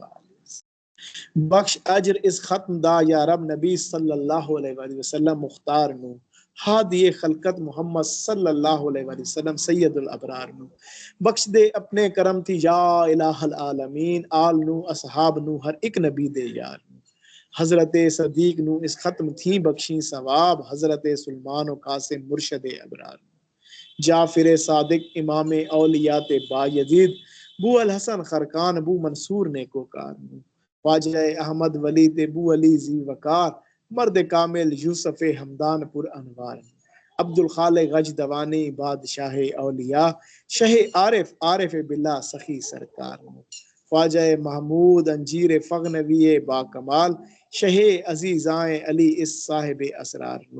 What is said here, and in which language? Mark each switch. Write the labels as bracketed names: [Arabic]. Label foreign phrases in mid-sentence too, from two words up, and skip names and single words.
[Punjabi] بخش اجر اس ختم دا یا رب نبی [Arabic] صلی اللہ علیہ وآلہ وسلم [Punjabi] مختار نو، ہادی خلقت محمد [Arabic] صلی اللہ علیہ وآلہ وسلم سید الابرار [Punjabi] نو. بخش دے اپنے کرم تھی [Arabic] یا الہ العالمین، [Punjabi] آل نو اصحاب نو ہر ایک نبی دے یار نو. حضرت صدیق نو اس ختم تھی بخشی ثواب، حضرت سلمان و قاسم مرشد ابرار نو. جعفر صادق امام اولیات با یزید، بو الحسن خرقان بو منصور نیکوکار نو. خواجہ احمد ولی تے بو علی زی وقار، مرد کامل یوسف ہمدان پر انوار. عبد الخالق غج دوانی بادشاہ اولیاء، شہ [Arabic] عارف باللہ [Punjabi] سخی سرکار. خواجہ محمود انجیر فغنوی با کمال، شہ عزیزائیں علی اس صاحب اسرار نو.